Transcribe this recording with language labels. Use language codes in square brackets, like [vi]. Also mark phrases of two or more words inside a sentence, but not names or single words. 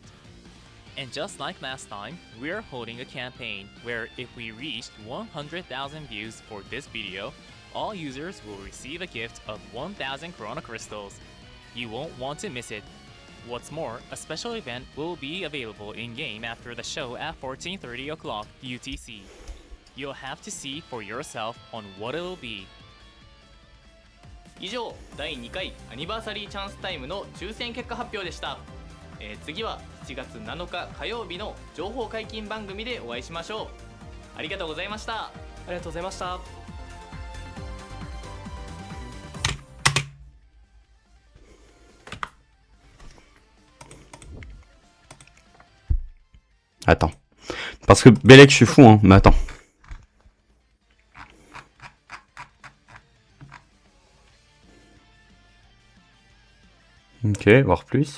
[en] And just like last time, we're holding a campaign where if we reached 100,000 views for this video, all users will receive a gift of 1,000 Corona Crystals. You won't want to miss it. What's more, a special event will be available in-game after the show at 14:30 o'clock UTC. You'll have to see for yourself on what it'll be. [ja] 以上、第2回アニバーサリーチャンスタイムの抽選結果発表でした。次は7月7日火曜日の情報解禁番組でお会いしましょう。ありがとうございました。ありがとうございました。 [fr] Attends. Parce que Bellec, je suis fou, hein. Mais attends. Ok, voir plus.